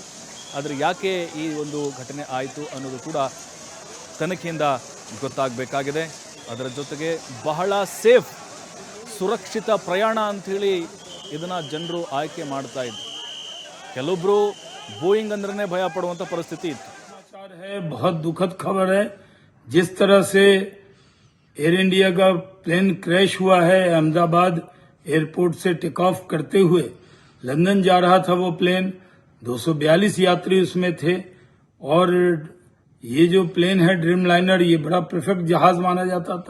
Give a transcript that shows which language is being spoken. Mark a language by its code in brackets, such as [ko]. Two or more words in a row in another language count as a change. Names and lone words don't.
[kn] ಆದರೆ ಯಾಕೆ ಈ ಒಂದು ಘಟನೆ ಆಯಿತು ಅನ್ನೋದು ಕೂಡ ತನಿಖೆಯಿಂದ ಗೊತ್ತಾಗಬೇಕಾಗಿದೆ. ಅದರ ಜೊತೆಗೆ ಬಹಳ ಸೇಫ್ ಸುರಕ್ಷಿತ ಪ್ರಯಾಣ ಅಂಥೇಳಿ ಇದನ್ನು ಜನರು ಆಯ್ಕೆ ಮಾಡ್ತಾ ಇದ್ರು. ಕೆಲವೊಬ್ಬರು ಬೋಯಿಂಗ್ ಅಂದ್ರೆ ಭಯ ಪಡುವಂಥ ಪರಿಸ್ಥಿತಿ ಇತ್ತು. [hi] बहुत दुखद खबर है। जिस तरह से एयर इंडिया का प्लेन क्रैश हुआ है, अहमदाबाद एयरपोर्ट से [en] take off [hi] करते हुए लंदन जा रहा था वो प्लेन, 242 यात्री उसमें थे। और ये जो प्लेन है ड्रीम लाइनर, ये बड़ा परफेक्ट जहाज माना जाता था।